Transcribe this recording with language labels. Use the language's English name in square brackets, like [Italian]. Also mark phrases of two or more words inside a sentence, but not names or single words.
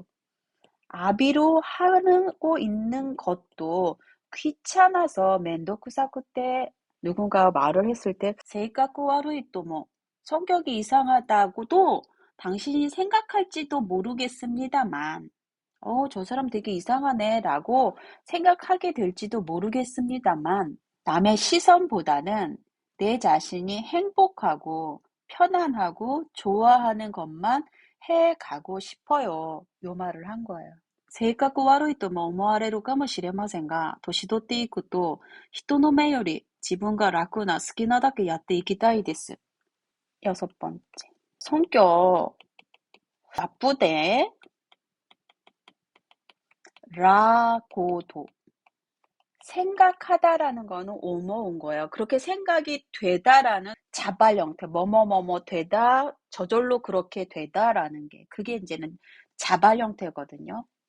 [Korean] 아비로 하고 있는 것도 귀찮아서 멘도쿠사쿠 때 누군가 말을 했을 때 [Japanese] 性格悪い [Korean] 또 뭐 성격이 이상하다고도 당신이 생각할지도 모르겠습니다만 저 사람 되게 이상하네 라고 생각하게 될지도 모르겠습니다만 남의 시선보다는 내 자신이 행복하고 편안하고 좋아하는 것만 해 가고 싶어요. 요 말을 한 거예요. [Japanese] 性格悪いとも思われるかもしれませんが、年取っていくと、人の目より自分が楽な好きなだけやっていきたいです。 [Korean] 6번째. 성격 나쁘대 라고도. 생각하다라는 거는 오모온 거예요. 그렇게 생각이 되다라는 자발 형태, 뭐뭐뭐뭐 되다, 저절로 그렇게 되다라는 게, 그게 이제는 자발 형태거든요.